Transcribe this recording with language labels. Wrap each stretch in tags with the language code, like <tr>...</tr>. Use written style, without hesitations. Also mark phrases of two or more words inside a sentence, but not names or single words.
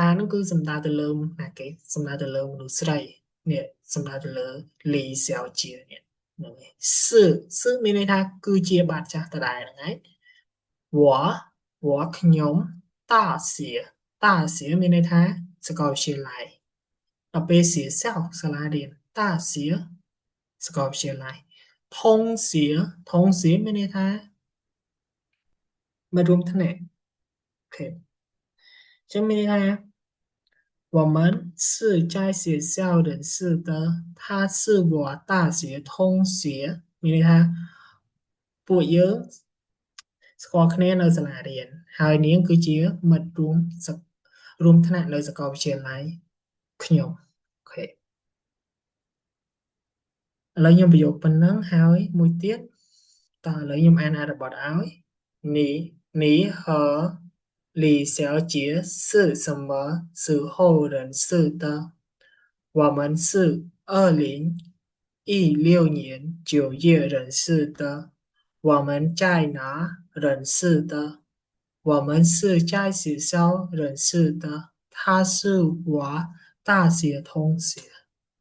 <km>នឹងគឺសំដៅទៅលើណាគេសំដៅទៅលើមនុស្សស្រីនេះសំដៅទៅលើលីសៅជានេះហ្នឹងហើយសឺមានន័យថាគឺជាបាតចាស់ដដែលហ្នឹងហើយវ៉ខ្ញុំតាសៀតាសៀមានន័យថាសាកលវិទ្យាល័យដល់ពេលសៀសាសាលារៀនតាសៀសាកលវិទ្យាល័យ ថងសៀមានន័យថាមករួមថ្នាក់អូខេចឹងមានន័យថា</km> <zh>我们是在学校认识的他是我大学同学</zh> <km>មានន័យថាពួកយើងស្គាល់គ្នានៅសាលារៀនហើយនាងគឺជាមិត្តរួមថ្នាក់នៅសាកលវិទ្យាល័យខ្ញុំអូខេឥ ឡូវខ្ញុំបញ្យកប៉ុណ្ណឹងហើយមួយទៀតតើឥឡូវខ្ញុំអានអត្ថបទឲ្យនេះនេះ</km> <zh>和李小姐是什么时候认识的？我们是2016年9月认识的。我们在哪认识的？我们是在学校认识的。他是我大学同学。</zh>